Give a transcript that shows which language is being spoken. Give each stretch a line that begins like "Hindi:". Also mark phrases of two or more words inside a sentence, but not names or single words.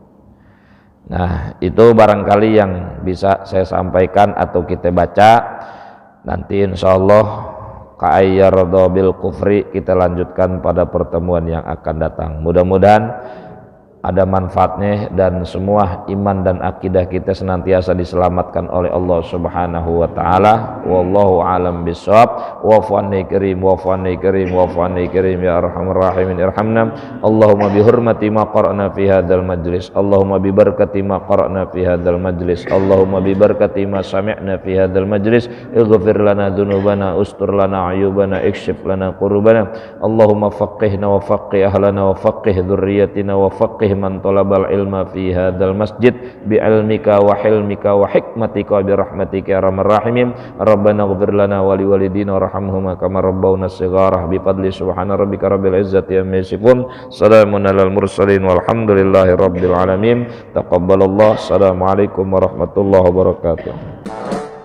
Indonesian: Nah itu barangkali yang bisa saya sampaikan atau kita baca. Nanti
Arabic: إن شاء الله
Indonesian: ka'ayyardo
Arabic: بالكفر
Indonesian: kita lanjutkan pada pertemuan yang akan datang. Mudah-mudahan ada manfaatnya dan semua iman dan akidah kita senantiasa diselamatkan oleh Allah
Arabic: سبحانه وتعالى. والله أعلم بالصواب. وفاني كريم وفاني كريم وفاني كريم يا أرحم الراحمين ارحمنا. اللهم بحرمة ما قرأنا في هذا المجلس. اللهم ببركة ما قرأنا في هذا المجلس. اللهم ببركة ما سمعنا في هذا المجلس. اغفر لنا ذنوبنا، استر لنا عيوبنا، اكشف لنا كروبنا. اللهم فقهنا وفقه أهلنا وفقه ذريتنا وفقه من طلب العلم في هذا المسجد بعلمك وحلمك وحكمتك برحمتك يا أرحم الراحمين. ربنا اغفر لنا ولوالدينا وارحمهما كما ربونا صغارا بفضل سبحان ربك رب العزة عما يصفون. سلام على المرسلين والحمد لله رب العالمين. Taqabbalallah. السلام عليكم ورحمة الله وبركاته.